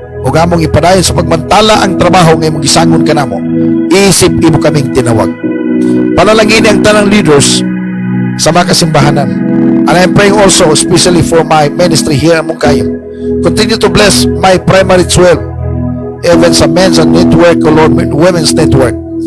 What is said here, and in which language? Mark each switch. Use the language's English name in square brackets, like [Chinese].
[Cebuano] Ug among ipadayon sa pagmantala ang trabaho nga imong gisangon kanamo. Isip imo kaming tinawag. Panalangin ang talang leaders sa mga kasimbahanan. [English] And I'm praying also especially for my ministry here in Mungkayam. Continue to bless my primary 12, even sa men's network o Lord, women's network.